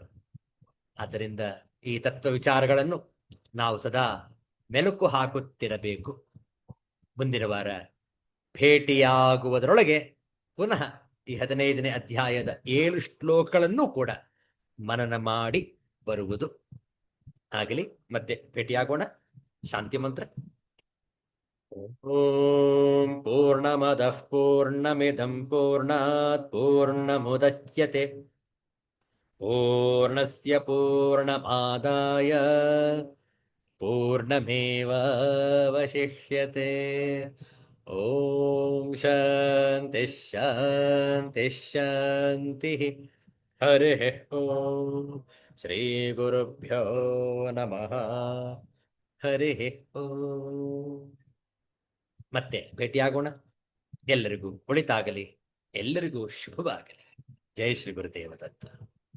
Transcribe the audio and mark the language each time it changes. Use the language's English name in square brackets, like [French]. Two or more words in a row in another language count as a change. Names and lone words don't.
[Kannada] ಆದ್ದರಿಂದ ಈ ತತ್ವ ವಿಚಾರಗಳನ್ನು ನಾವು ಸದಾ ಮೆಲುಕು ಹಾಕುತ್ತಿರಬೇಕು. ಮುಂದಿನ ವಾರ ಭೇಟಿಯಾಗುವುದರೊಳಗೆ ಪುನಃ ಈ 15ನೇ ಅಧ್ಯಾಯದ 7 ಶ್ಲೋಕಗಳನ್ನು ಕೂಡ ಮನನ ಮಾಡಿ ಬರುವುದು ಆಗಲಿ. ಮತ್ತೆ ಭೇಟಿಯಾಗೋಣ. ಶಾಂತಿ ಮಂತ್ರ. [Sanskrit] ಓಂ ಪೂರ್ಣಮದಃ ಪೂರ್ಣಮಿದಂ ಪೂರ್ಣಾತ್ ಪೂರ್ಣಮುದಚ್ಯತೆ ಪೂರ್ಣಸ್ಯ ಪೂರ್ಣಮಾದಾಯ ಪೂರ್ಣಮೇವಾವಶಿಷ್ಯತೆ. ಓಂ ಶಾಂತಿ ಶಾಂತಿ ಶಾಂತಿ. ಹರಿ ಓಂ. ಶ್ರೀ ಗುರುಭ್ಯೋ ನಮಃ. ಹರಿ ಓಂ. [Kannada] ಮತ್ತೆ ಭೇಟಿಯಾಗೋಣ. ಎಲ್ಲರಿಗೂ ಒಳಿತಾಗಲಿ, ಎಲ್ಲರಿಗೂ ಶುಭವಾಗಲಿ. [Sanskrit] ಜೈ ಶ್ರೀ ಗುರುದೇವ ದತ್ತ.